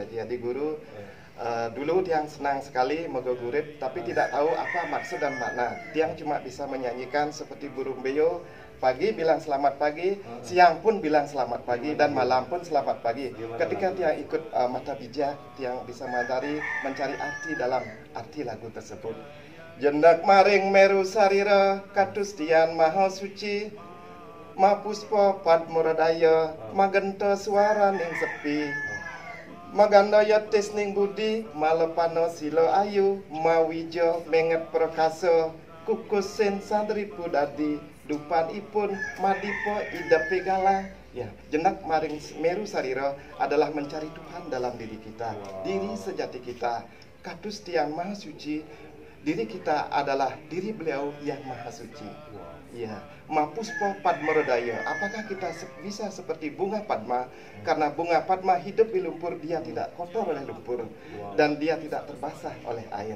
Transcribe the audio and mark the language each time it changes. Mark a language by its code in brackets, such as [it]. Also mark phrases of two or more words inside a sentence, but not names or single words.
[id] Jadi guru Dulu Tiang senang sekali megogurit, tapi tidak tahu apa maksud dan makna. Tiang cuma bisa menyanyikan seperti burung beo, pagi bilang selamat pagi, siang pun bilang selamat pagi, dan malam pun selamat pagi. Ketika Tiang ikut mata bijak, Tiang bisa mencari arti dalam arti lagu tersebut. [ban] Jendak maring meru sarira, katus Tian maha suci, mapuspa padmuradaya, magenta suara ning sepi. Magandaya tisning budi, malepano silo ayu, mawijo menget prakasa, kukusin sandri pudadi, dupan ipun madipo idepe galang. [id] Ya, [ban] jendak maring meru sarira [id] adalah mencari Tuhan dalam diri kita, diri sejati kita. [ban] Kados Tiang maha suci, [id] diri kita adalah diri beliau yang maha suci. Ya, [ban] mapuspa padmaradaya. [id] Apakah kita bisa seperti bunga padma? Karena bunga padma hidup di lumpur, dia tidak kotor oleh lumpur dan dia tidak terbasah oleh air.